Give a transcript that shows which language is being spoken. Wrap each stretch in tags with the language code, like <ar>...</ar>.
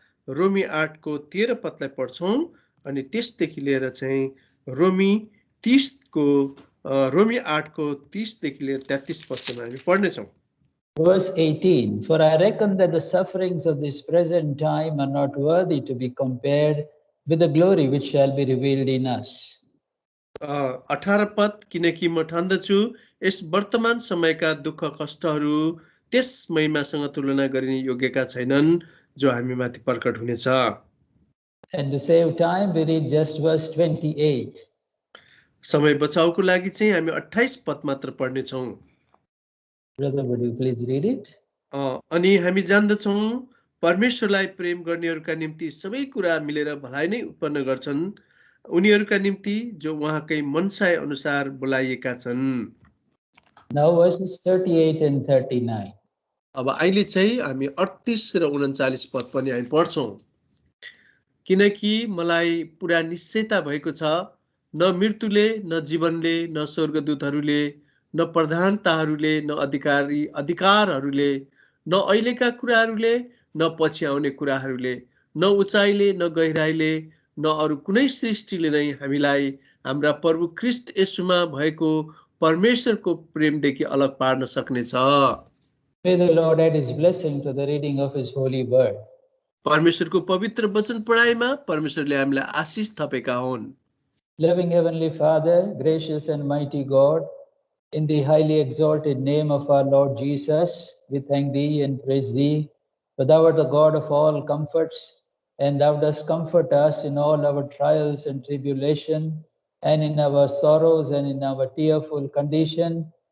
<ne>रोमी 8 को 13 पदलाई पढ्छौं अनि त्यसदेखि लिएर चाहिँ रोमी 30 को रोमी 8 को 30 देखि लिएर 33 पदसम्म हामी पढ्ने छौं।</ne> <en>Verse 18, for I reckon that the sufferings of this present time are not worthy to be compared with the glory which shall be revealed in us.</en> <ne>18 पद, किनकि म ठान्दछु यस वर्तमान समयका दुःख कष्टहरू त्यस महिमासँग तुलना गरिने योग्यका छैनन् जो हामी माथि प्रकट हुनेछ।</ne> <en>And to save time, we read just verse 28.</en> <ne>समय बचाउको लागि चाहिँ हामी 28 पद मात्र पढ्ने छौं।</ne> <en>Brother, would you please read it?</en> <ne>अनि हामी जान्दछौं परमेश्वरलाई प्रेम गर्नेहरूका निम्ति सबै कुरा मिलेर भलाइ नै उत्पन्न गर्छन्, उनीहरूका निम्ति जो उहाँकै मनसाय अनुसार बोलाइएका छन्।</ne> <en>Now verses 38 and 39.</en> <ne>अब अहिले चाहिँ हामी 38 र 39 पद पनि हामी पढ्छौं। किनकि मलाई पुरा निश्चयता भएको छ, न मृत्युले, न जीवनले, न स्वर्गदूतहरूले, न प्रधानताहरूले, न अधिकारहरूले, न अहिलेका कुराहरूले, न पछि आउने कुराहरूले, न उचाइले, न गहिराइले, न अरू कुनै सृष्टिले नै हामीलाई हाम्रा प्रभु ख्रीष्ट येशूमा भएको परमेश्वरको प्रेमदेखि अलग पार्न सक्नेछ।</ne> <en>May the Lord add his blessing to the reading of his holy word.</en> <ne>परमेश्वरको पवित्र वचन पढाइमा परमेश्वरले हामीलाई आशीष थपेका हुन्।</ne> <en>Loving Heavenly Father, gracious and mighty God, in the highly exalted name of our Lord Jesus, we thank thee and praise thee, for thou art the God of all comforts, and thou dost comfort us in all our trials and tribulation, and in our sorrows and in our tearful condition.</en>